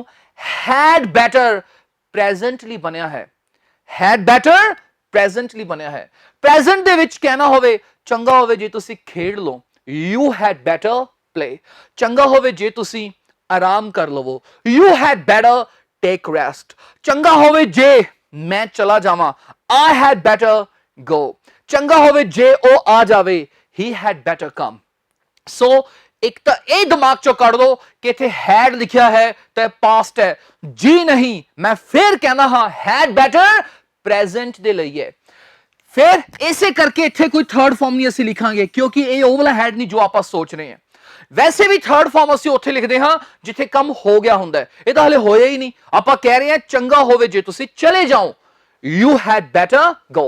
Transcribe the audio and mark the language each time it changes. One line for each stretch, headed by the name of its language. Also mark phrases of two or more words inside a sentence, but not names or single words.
English: had better presently
Punjabi: ਬਣਿਆ ਹੈ,
English: had better presently
Punjabi: ਬਣਿਆ ਹੈ। ਪ੍ਰੈਜ਼ੈਂਟ ਦੇ ਵਿੱਚ ਕਹਿਣਾ ਹੋਵੇ ਚੰਗਾ ਹੋਵੇ ਜੇ ਤੁਸੀਂ ਖੇਡ ਲਓ,
English: you had better play.
Punjabi: ਚੰਗਾ ਹੋਵੇ ਜੇ ਤੁਸੀਂ ਆਰਾਮ ਕਰ ਲਵੋ,
English: you had better take rest.
Punjabi: ਚੰਗਾ ਹੋਵੇ ਜੇ ਮੈਂ ਚਲਾ ਜਾਵਾਂ,
English: I had better go।
Punjabi: ਚੰਗਾ ਹੋਵੇ ਜੇ ਉਹ ਆ ਜਾਵੇ,
English: he had better come।
Punjabi: ਸੋ ਇੱਕ ਤਾਂ ਇਹ ਦਿਮਾਗ ਚੋਂ ਕੱਢ ਦੋ ਕਿ ਇੱਥੇ had ਲਿਖਿਆ ਹੈ ਤਾਂ ਪਾਸਟ ਹੈ। ਜੀ ਨਹੀਂ, ਮੈਂ ਫੇਰ ਕਹਿਣਾ ਹਾਂ
English: had better present
Punjabi: ਦੇ ਲਈ ਹੈ। ਫਿਰ ਇਸੇ ਕਰਕੇ ਇੱਥੇ ਕੋਈ
English: third form
Punjabi: ਨਹੀਂ ਅਸੀਂ ਲਿਖਾਂਗੇ ਕਿਉਂਕਿ ਇਹ ਉਹ ਵਾਲਾ ਹੈਡ ਨਹੀਂ ਜੋ ਆਪਾਂ ਸੋਚ ਰਹੇ ਹਾਂ। ਵੈਸੇ ਵੀ
English: third form
Punjabi: ਅਸੀਂ ਉੱਥੇ ਲਿਖਦੇ ਹਾਂ ਜਿੱਥੇ ਕੰਮ ਹੋ ਗਿਆ ਹੁੰਦਾ ਹੈ, ਇਹ ਤਾਂ ਹਲੇ ਹੋਇਆ ਹੀ ਨਹੀਂ। ਆਪਾਂ ਕਹਿ ਰਹੇ ਹਾਂ ਚੰਗਾ ਹੋਵੇ ਜੇ ਤੁਸੀਂ ਚਲੇ ਜਾਓ,
English: you had better go.